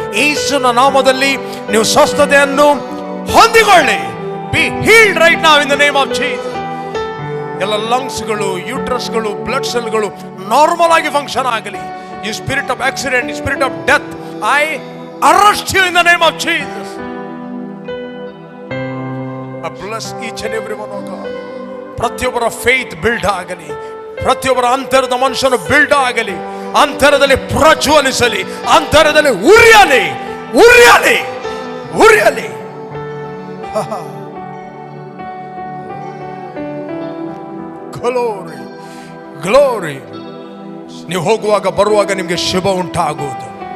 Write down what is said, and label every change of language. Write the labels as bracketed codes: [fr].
[kn] ಯೇಸುವಿನ ನಾಮದಲ್ಲಿ ನೀವು ಸ್ವಸ್ಥತೆಯನ್ನು ಹೊಂದಿಕೊಳ್ಳಿ. [en] Be healed right now in the name of Jesus. [kn] ಎಲ್ಲ ಲಂಗ್ಸ್ಗಳು, ಯೂಟ್ರಸ್ಗಳು, ಬ್ಲಡ್ ಸೆಲ್ಗಳು ನಾರ್ಮಲ್ ಆಗಿ ಫಂಕ್ಷನ್ ಆಗಲಿ. [en] You spirit of accident, spirit of death, I arrest you in the name of Jesus. I bless each and every one of God. [kn] ಪ್ರತಿಯೊಬ್ಬರ faith build ಆಗಲಿ. ಪ್ರತಿಯೊಬ್ಬರ ಅಂತರದ ಮನುಷ್ಯನು build ಆಗಲಿ. ಅಂತರದಲ್ಲಿ ಪ್ರಜ್ವಲಿಸಲಿ. ಅಂತರದಲ್ಲಿ ಉರಿಯಲಿ, ಉರಿಯಲಿ, ಉರಿಯಲಿ. Glory, glory. ನೀವು ಹೋಗುವಾಗ ಬರುವಾಗ ನಿಮಗೆ ಶುಭ ಉಂಟಾಗುವುದು.